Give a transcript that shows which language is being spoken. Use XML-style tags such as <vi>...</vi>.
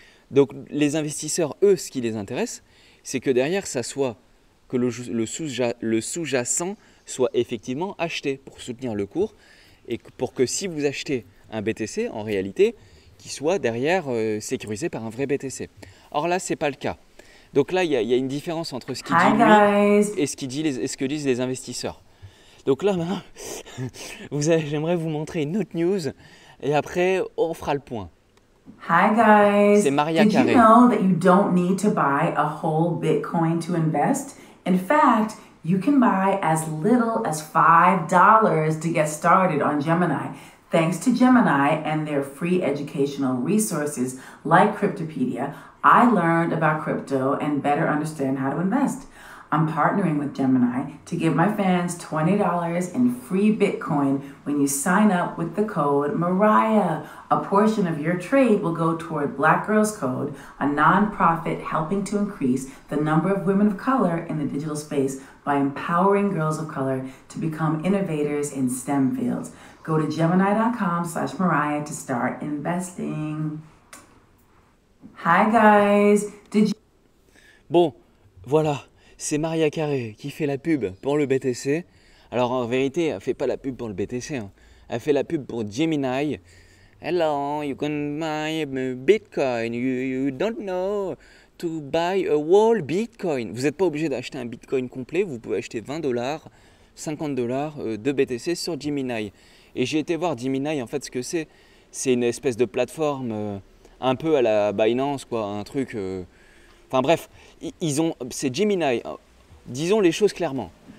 <fr>Donc les investisseurs, eux, ce qui les intéresse, c'est que derrière, ça soit que le sous-jacent soit effectivement acheté pour soutenir le cours et pour que si vous achetez un BTC, en réalité, qu'il soit derrière sécurisé par un vrai BTC. Or là, ce n'est pas le cas. Donc là, il y a une différence entre ce qu'il dit lui et ce que disent les investisseurs. Donc là, j'aimerais vous montrer une autre news et après, on fera le point.</fr> <en>Hi guys.</en> <fr>C'est Maria</fr> <en>Did</en> <fr>Carey.</fr> <en>you know that you don't need to buy a whole Bitcoin to invest? In fact, you can buy as little as $5 to get started on Gemini. Thanks to Gemini and their free educational resources like Cryptopedia, I learned about crypto and better understand how to invest. I'm partnering with Gemini to give my fans $20 in free Bitcoin when you sign up with the code Mariah. A portion of your trade will go toward Black Girls Code, a nonprofit helping to increase the number of women of color in the digital space by empowering girls of color to become innovators in STEM fields. Go to Gemini.com/Mariah to start investing. Hi guys.</en> <fr>Bon, voilà. C'est Maria Carey qui fait la pub pour le BTC. Alors en vérité, elle ne fait pas la pub pour le BTC. Hein. Elle fait la pub pour Gemini.</fr> <en>Hello, you can buy Bitcoin. You don't know to buy a whole Bitcoin.</en> <fr>Vous n'êtes pas obligé d'acheter un Bitcoin complet. Vous pouvez acheter $20, $50 de BTC sur Gemini. Et j'ai été voir Gemini, en fait, ce que c'est. C'est une espèce de plateforme un peu à la Binance, quoi. Un truc... Enfin bref, c'est Gemini, disons les choses clairement.</fr>